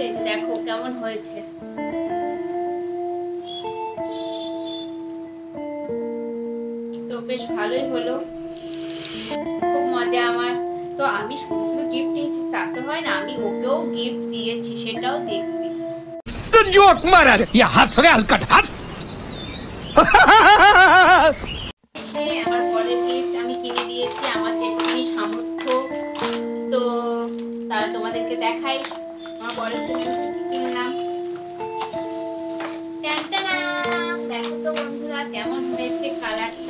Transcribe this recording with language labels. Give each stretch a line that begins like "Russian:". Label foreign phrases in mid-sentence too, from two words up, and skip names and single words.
Bangla: দেখো কেমন হয়েছে। তো বেশ ভালোই হলো, খুব মজা আমার। তো আমি শুধু শুধু গিফট নিয়েছি তা তো হয় না, আমি ওকেও গিফট দিয়েছি, সেটাও দেখবে।
Hindi: तो जोक मारा रे ये हंस रहे हलकट हंस।
Bangla: আমার পরের গিফট আমি কিনে দিয়েছি আমার যেটুকুনি সামর্থ্য। তো তারা তোমাদেরকে দেখাই আমার পরের জন্য আমি কি কি কিনলাম। দেখো তো বন্ধুরা কেমন হয়েছে কালারটা।